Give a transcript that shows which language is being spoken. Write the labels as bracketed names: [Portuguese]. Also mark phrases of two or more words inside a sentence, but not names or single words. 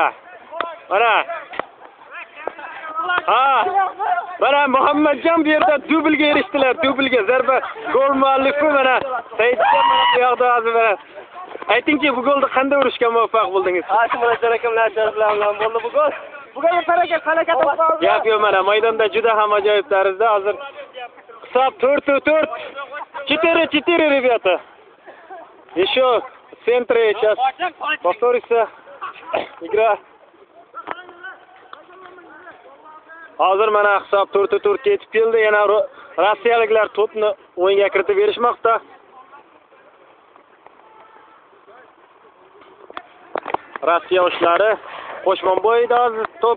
[Uzbek] Mana mana Muhammadjon bu yerda dubliga erishdilar, dubliga zarba gol muallifi mana Saidjon bu yoqda hozir mana. Aytingchi, bu golni qanday urishga muvaffaq bo'ldingiz? Murodjon akamlar bilan bo'ldi bu gol. Bu golga harakat qildi. Gap yo'q, mana maydonda juda ham ajoyib tarzda hozir hisob 4-4. 4-4, [Russian] ребята. Еще в центре сейчас повторится игра. [Uzbek] Hozir mana hisob 4-4 yetib keldi. Yana rossiyaliklar to'pni o'yinga kiritib berishmoqda. Rossiya yoshlari Qo'shmonboyda to'p.